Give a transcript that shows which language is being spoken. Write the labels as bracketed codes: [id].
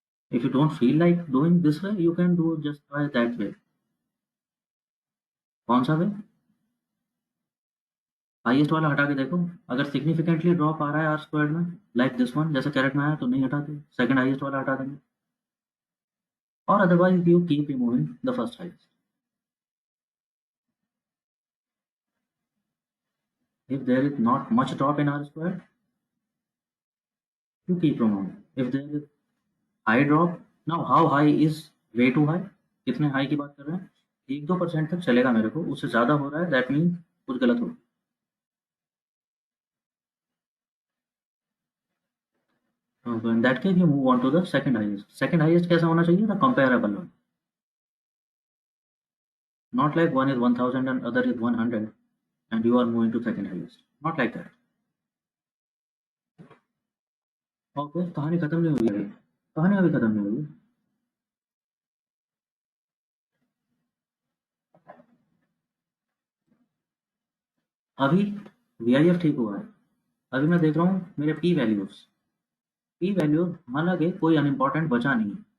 [en] If you don't feel like doing this way, you can do just try that way. [hi] कौन सा वे? Highest वाला हटा के देखो, अगर सिग्निफिकेंटली ड्रॉप आ रहा है आर स्क्वायर में, [en] like this one, [hi] जैसे कैरेट में आया तो नहीं हटाते, सेकंड हाईएस्ट वाला हटा देंगे, और [en] Otherwise you keep removing the first highest. If there is not much drop in R square, you keep removing. If there is high drop, now how high is way too high? [hi] कितने high की बात कर रहे हैं? 1-2% तक चलेगा मेरे को, उससे ज़्यादा हो रहा है दैट मीन कुछ गलत हो। [en] So in that case you move on to the second highest. [hi] Second highest कैसा होना चाहिए? [en] The comparable one. Not like one is 1000 and other is 100 and you are moving to second highest. Not like that. [hi] Okay, कहानी खत्म नहीं हुई अभी, कहानी अभी खत्म नहीं हुई। अभी वी आई एफ ठीक हुआ है, अभी मैं देख रहा हूँ मेरे पी वैल्यूज, हालांकि कोई अनइम्पॉर्टेंट बचा नहीं है।